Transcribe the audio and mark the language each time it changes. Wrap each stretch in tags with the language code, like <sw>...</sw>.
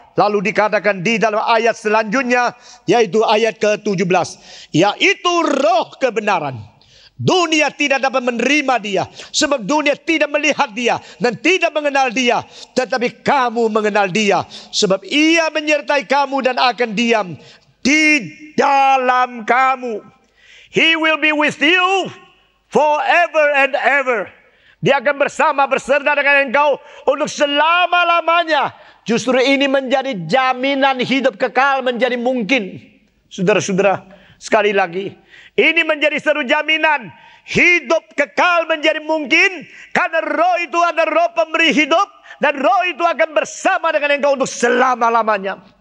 <id>Lalu dikatakan di dalam ayat selanjutnya, yaitu ayat ke-17, yaitu roh kebenaran. Dunia tidak dapat menerima dia, sebab dunia tidak melihat dia dan tidak mengenal dia. Tetapi kamu mengenal dia, sebab ia menyertai kamu dan akan diam di dalam kamu.</id> <en>He will be with you forever and ever.</en> <id>Dia akan beserta dengan engkau untuk selama-lamanya. Justru ini menjadi jaminan hidup kekal menjadi mungkin. Saudara-saudara, sekali lagi, ini menjadi satu jaminan hidup kekal menjadi mungkin, karena roh itu ada roh pemberi hidup, dan roh itu akan bersama dengan engkau untuk selama-lamanya.</id>